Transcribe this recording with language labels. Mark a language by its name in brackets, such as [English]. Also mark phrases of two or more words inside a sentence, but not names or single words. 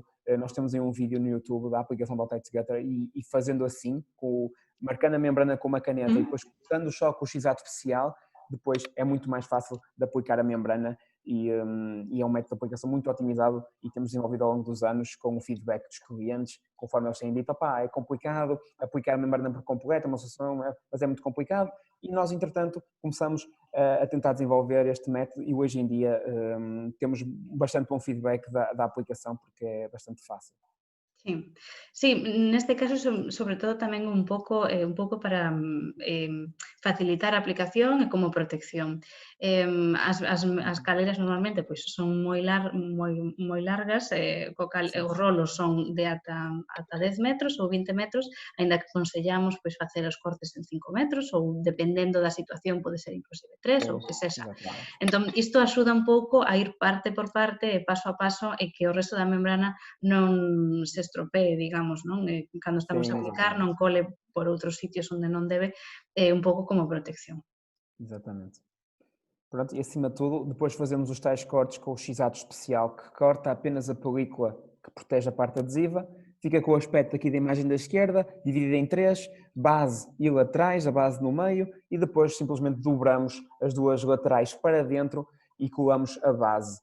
[Portuguese] Nós temos aí um vídeo no YouTube da aplicação do Tight Gutter e fazendo assim, marcando a membrana com uma caneta e depois cortando só com o X-ato especial, depois é muito mais fácil de aplicar a membrana e é um método de aplicação muito otimizado e temos desenvolvido ao longo dos anos com o feedback dos clientes, conforme eles têm dito, é complicado aplicar a membrana por completo, é uma solução, mas é muito complicado. E nós, entretanto, começamos a tentar desenvolver este método e hoje em dia temos bastante bom feedback da aplicação porque é bastante fácil. [Galician] Sí, sí, neste caso sobre todo tamén un pouco para facilitar a aplicación e como protección. As caleras normalmente pois son moi largas, co cal os rolos son de ata 10 metros ou 20 metros, aínda que aconsellamos pois facer os cortes en 5 metros ou dependendo da situación pode ser inclusive 3 ou que sexa. Entón, isto axuda un pouco a ir parte por parte, paso a paso e que o resto da membrana non se estropee, digamos, non? Cando estamos a aplicar, non cole por outros sitios onde non debe, un pouco como protección. [Portuguese] Exatamente. Pronto, e acima de tudo, depois fazemos os tais cortes com o X-ato especial que corta apenas a película que protege a parte adesiva, fica com o aspecto aqui da imagem da esquerda, dividida em três, base e laterais, a base no meio, e depois simplesmente dobramos as duas laterais para dentro e colamos a base.